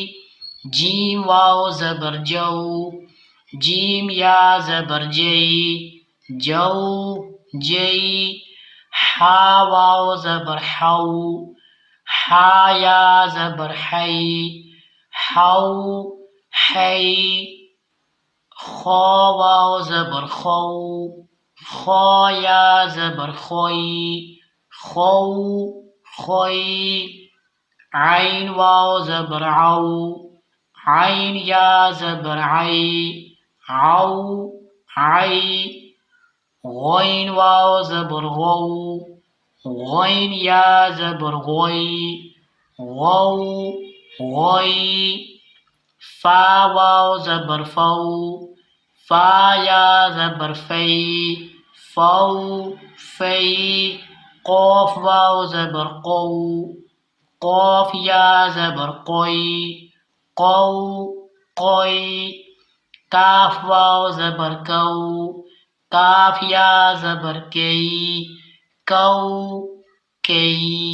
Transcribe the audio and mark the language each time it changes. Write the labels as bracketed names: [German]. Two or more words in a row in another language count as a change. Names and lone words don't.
[Urdu] جیم واو زبر جو، جیم یا زبر جی، جو جی۔ ہا واو زبر حو، ہا یا زبر حی، حو حی، خا واو زبر خو، خا یا زبر خوی، خو خوی، عین واو زبر عو، عین یا زبر عی، عو عی، غین واو زبر غو، غین یا زبر غوی، غو غوی، فا واو زبر فو، فا یا زبر فی، فو فی، قوف واو زبر قو، قوف یا زبر قوی، قو قوی، کاف واو زبر کو، کاف یا زبر کی، کو کی۔